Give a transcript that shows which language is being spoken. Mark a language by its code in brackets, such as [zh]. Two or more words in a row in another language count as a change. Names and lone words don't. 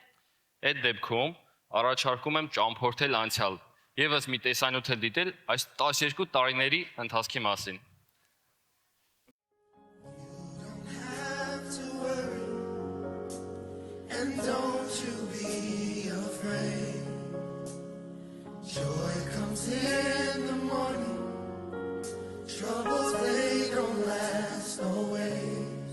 [hy] Այդ դեպքում առաջարկում եմ ճամփորդել անցյալ, եւս մի տեսանյութ դիտել այս 12 տարիների ընթացքի մասին։ [en] And don't you be afraid. Joy comes in the morning. Troubles, they don't last always.